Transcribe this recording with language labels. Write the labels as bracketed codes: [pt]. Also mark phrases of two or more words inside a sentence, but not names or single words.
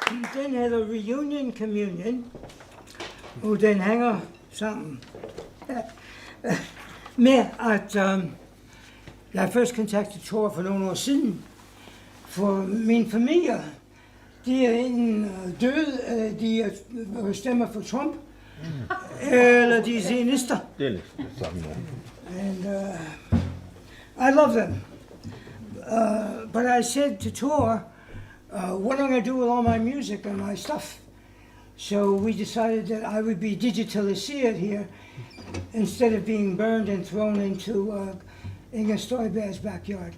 [da] den hedder Reunion Communion, og den hænger sammen med, at jeg først kontaktede Thor for nogle år siden, for min familie, de er enten døde, de stemmer for Trump, eller de er zionister. Det er lidt samme. [en] And I love them. But I said to Thor, what am I going to do with all my music and my stuff? So we decided that I would be digitalized here instead of being burned and thrown into Inger Støjberg's backyard.